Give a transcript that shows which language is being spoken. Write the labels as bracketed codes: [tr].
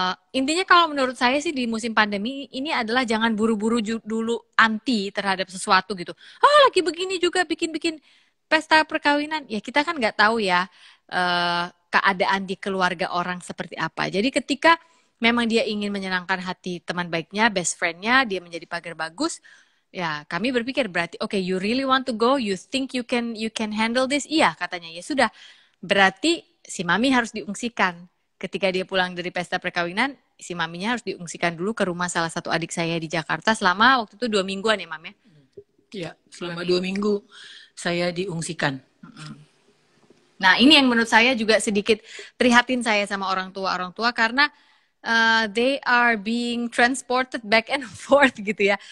[id] Intinya kalau menurut saya sih di musim pandemi ini adalah jangan buru-buru dulu anti terhadap sesuatu gitu. Lagi begini juga bikin pesta perkawinan. Ya kita kan nggak tahu ya keadaan di keluarga orang seperti apa. Jadi ketika memang dia ingin menyenangkan hati teman baiknya, best friend-nya, dia menjadi pagar bagus. Ya kami berpikir berarti oke, [en] you really want to go, you think you can handle this? [id] Iya katanya. Ya sudah, berarti si mami harus diungsikan. Ketika dia pulang dari pesta perkawinan, si maminya harus diungsikan dulu ke rumah salah satu adik saya di Jakarta selama waktu itu 2 mingguan ya, Mam ya? Iya, selama 2 minggu saya diungsikan. Nah, ini yang menurut saya juga sedikit prihatin saya sama orang tua karena [en] they are being transported back and forth [id] gitu ya.